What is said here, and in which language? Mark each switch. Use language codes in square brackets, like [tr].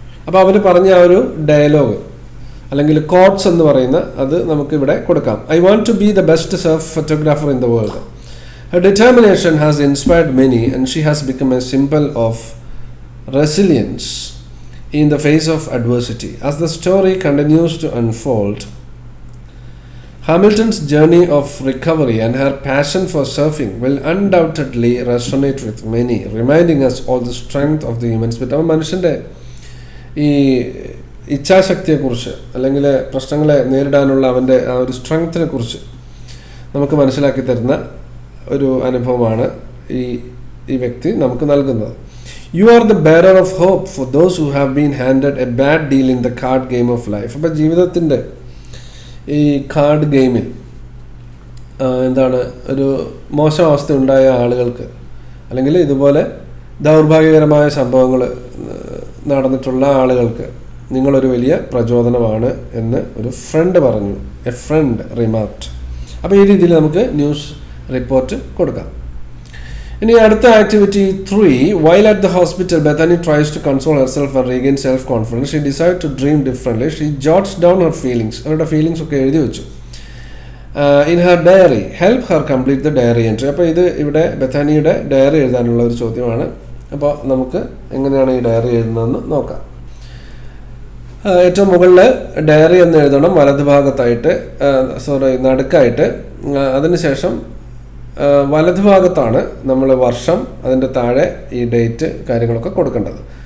[ml] അപ്പോൾ അവർ പറഞ്ഞ ആ ഒരു ഡയലോഗ് അല്ലെങ്കിൽ കോട്ട്സ് എന്ന് പറയുന്ന അത് നമുക്കിവിടെ കൊടുക്കാം. [en] I want to be the best surf photographer in the world. Her determination has inspired many and she has become a symbol of resilience in the face of adversity. As the story continues to unfold, Hamilton's journey of recovery and her passion for surfing will undoubtedly resonate with many, reminding us all the strength of the human spirit. [ml] അപ്പോൾ മനുഷ്യൻ്റെ ഈ ഇച്ഛാശക്തിയെക്കുറിച്ച് അല്ലെങ്കിൽ പ്രശ്നങ്ങളെ നേരിടാനുള്ള അവൻ്റെ ആ ഒരു സ്ട്രെങ്ത്തിനെ കുറിച്ച് നമുക്ക് മനസ്സിലാക്കി തരുന്ന ഒരു അനുഭവമാണ് ഈ വ്യക്തി നമുക്ക് നൽകുന്നത്. [en] You are the bearer of hope for those who have been handed a bad deal in the card game of life. [ml] അപ്പോൾ ജീവിതത്തിൻ്റെ ഈ കാർഡ് ഗെയിമിൽ എന്താണ് ഒരു മോശം അവസ്ഥ ഉണ്ടായ ആളുകൾക്ക് അല്ലെങ്കിൽ ഇതുപോലെ ദൗർഭാഗ്യകരമായ സംഭവങ്ങൾ നടന്നിട്ടുള്ള ആളുകൾക്ക് നിങ്ങളൊരു വലിയ പ്രചോദനമാണ് എന്ന് ഒരു ഫ്രണ്ട് പറഞ്ഞു. [en] A friend remarked. [ml] അപ്പോൾ ഈ രീതിയിൽ നമുക്ക് ന്യൂസ് റിപ്പോർട്ട് കൊടുക്കാം. ഇനി അടുത്ത activity 3. [en] While at the hospital, Bethany tries to console herself and regain self-confidence. She decides to dream differently. She jots down her feelings. [ml] അവരുടെ ഫീലിങ്സ് ഒക്കെ എഴുതി വെച്ചു. [en] In her diary, help her complete the diary entry. [ml] അപ്പോൾ ഇത് ഇവിടെ ബെഥാനിയുടെ diary എഴുതാനുള്ള ഒരു ചോദ്യമാണ്. അപ്പോൾ നമുക്ക് എങ്ങനെയാണ് ഈ ഡയറി എഴുതുന്നതെന്ന് നോക്കാം. ഏറ്റവും മുകളിൽ ഡയറി എന്ന് എഴുതണം, വലതുഭാഗത്തായിട്ട് നടുക്കായിട്ട്. അതിനുശേഷം വലതുഭാഗത്താണ് നമ്മൾ വർഷം, അതിൻ്റെ താഴെ ഈ ഡേറ്റ് കാര്യങ്ങളൊക്കെ കൊടുക്കേണ്ടത്.